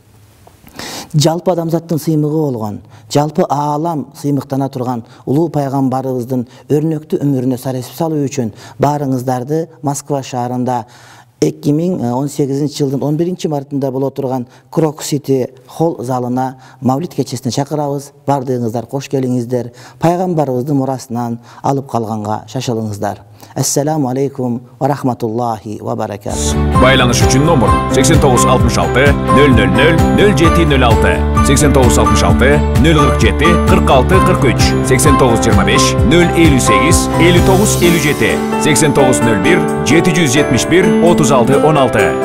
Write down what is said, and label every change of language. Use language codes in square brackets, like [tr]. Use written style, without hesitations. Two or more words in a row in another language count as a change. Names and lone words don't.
[ky] Жалпы адамзаттын сыймыгы болгон, жалпы аалам сыймыктана турган улуу пайгамбарыбыздын өрнөктүү өмүрүнө сареспи салуу үчүн баарыңыздарды Москва шаарында 2018 жылдын 11 мартында боло турган Крокус Сити холл залына мавлид кечесине чакырабыз. Бардыгыңыздар кош келиңиздер. Пайгамбарыбыздын мурасынан алып калганга шашылыңыздар. [ar] السلام عليكم ورحمة الله وبركاته. [ky] Байланыш үчүн номер 8966 000 0706, 8966 047 46 43, 8925 058 59 57, 8901 771 36 16.